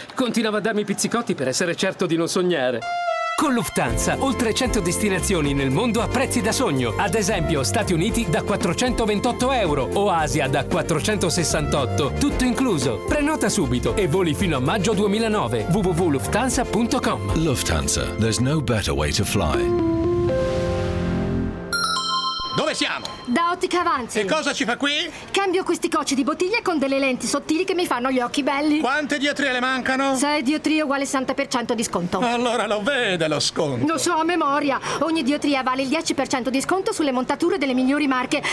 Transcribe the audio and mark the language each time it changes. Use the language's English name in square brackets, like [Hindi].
[Italian] Continuava a darmi pizzicotti per essere certo di non sognare. Con Lufthansa, oltre 100 destinazioni nel mondo a prezzi da sogno. Ad esempio, Stati Uniti da 428 euro o Asia da 468, tutto incluso. Prenota subito e voli fino a maggio 2009. www.lufthansa.com. [English] Lufthansa, there's no better way to fly. [Italian] Dove siamo? Da Ottica Avanzi. E cosa ci fa qui? Cambio questi cocci di bottiglie con delle lenti sottili che mi fanno gli occhi belli. Quante diatrie le mancano? 6 diatrie uguale 60% di sconto. Allora lo vede lo sconto. Lo so a memoria. Ogni diatria vale il 10% di sconto sulle montature delle migliori marche.